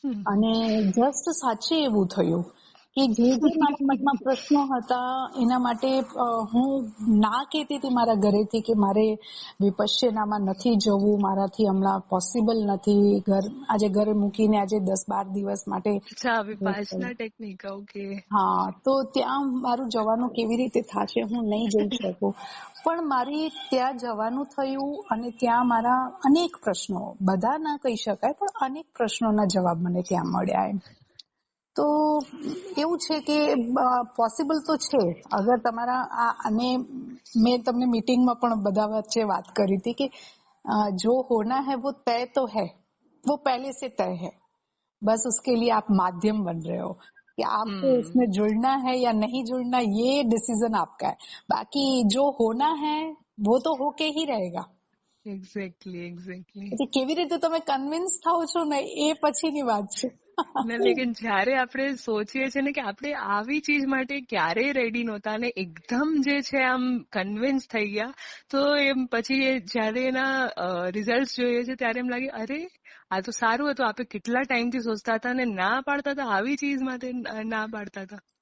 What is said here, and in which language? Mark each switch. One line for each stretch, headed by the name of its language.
Gujarati: અને જસ્ટ સાચે એવું થયું કે જે મારા મનમાં પ્રશ્નો હતા એના માટે હું ના કહેતી હતી મારા ઘરેથી કે મારે વિપશ્યનામાં નથી જવું, મારાથી હમણાં પોસિબલ નથી, આજે ઘરે મૂકીને આજે 10-12 દિવસ માટે. વિપાસના ટેકનિક. ઓકે. હા, તો ત્યાં મારું જવાનું કેવી રીતે થશે, હું નહીં જઈ શકું. પણ મારી ત્યાં જવાનું થયું અને ત્યાં મારા અનેક પ્રશ્નો, બધા ના કહી શકાય પણ અનેક પ્રશ્નોના જવાબ મને ત્યાં મળ્યા. એમ તો એવું છે કે પોસિબલ તો છે અગર તમારા અને મેં તમને મીટિંગમાં પણ બધા વચ્ચે વાત કરી હતી કે
Hindi: જો હોના है वो तय तो है, वो पहले से तय है, बस उसके लिए आप माध्यम बन रहे हो कि आपको उसमें जुड़ना है या नहीं जुड़ना, ये डिसीजन आपका है. बाकी जो होना है वो तो होके ही रहेगा.
English: Exactly.
Gujarati: કેવી રીતે તમે કન્વિન્સ થાવ છો ને એ પછીની વાત છે. લેકિન જયારે આપણે સોચીએ છીએ ને કે આપણે આવી ચીજ માટે ક્યારેય રેડી નહોતા અને એકદમ જે છે આમ કન્વિન્સ થઈ ગયા, તો એમ પછી જયારે એના રિઝલ્ટ જોઈએ છે ત્યારે એમ લાગે અરે આ તો સારું હતું, આપણે કેટલા ટાઈમથી સોચતા હતા અને ના પાડતા હતા, આવી ચીજ માટે ના પાડતા હતા.